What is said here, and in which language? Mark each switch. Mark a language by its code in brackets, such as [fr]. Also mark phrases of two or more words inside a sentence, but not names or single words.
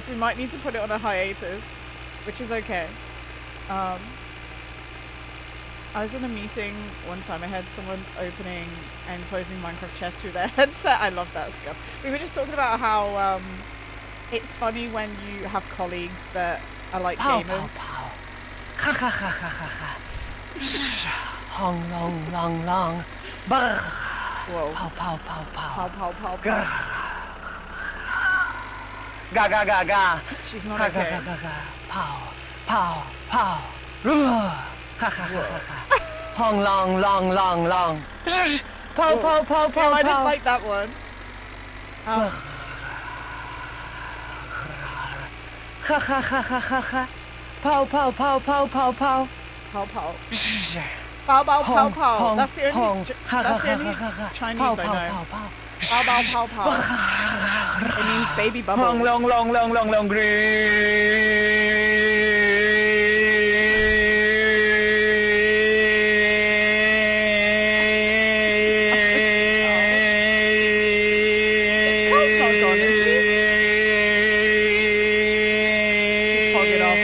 [en] We might need to put it on a hiatus, which is okay. I was in a meeting one time. I had someone opening and closing Minecraft chests through their headset. I love that stuff. We were just talking about how it's funny when you have colleagues that are like gamers. Ha ha ha ha ha ha. Hong long long long. Brr. Whoa. Pow pow pow pow. Pow, pow, pow, Grr. pow. Ga ga ga ga. She's not Ga okay. ga ga ga. Pow pow pow. Ruh. Ha ha ha ha ha. Hong long long long long. Pow pow pow pow I didn't pow. like that one. Ha ha ha ha ha ha. Pow pow pow pow pow pow. Pow, pow. Pow, pow, pow, pow. That's the only Chinese I know. Pow, pow, pow, pow. It means baby bubbles. Long, long, long, long, long, long, Carl's not gone, is he? She's pogging off.